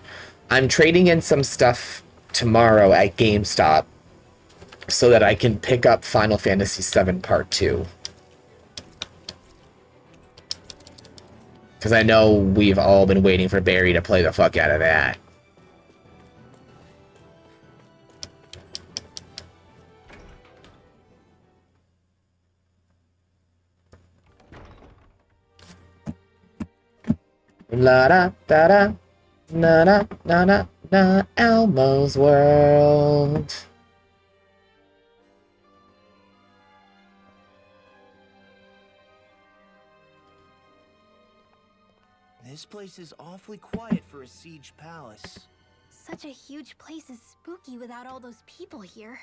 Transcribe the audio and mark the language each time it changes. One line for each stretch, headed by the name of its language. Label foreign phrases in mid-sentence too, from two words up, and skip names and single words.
English: I'm trading in some stuff tomorrow at GameStop so that I can pick up Final Fantasy VII Part 2. Because I know we've all been waiting for Barry to play the fuck out of that. La da da da, na na na na na, Elmo's World. This place is awfully quiet for a siege palace. Such a huge place is spooky without all those people here.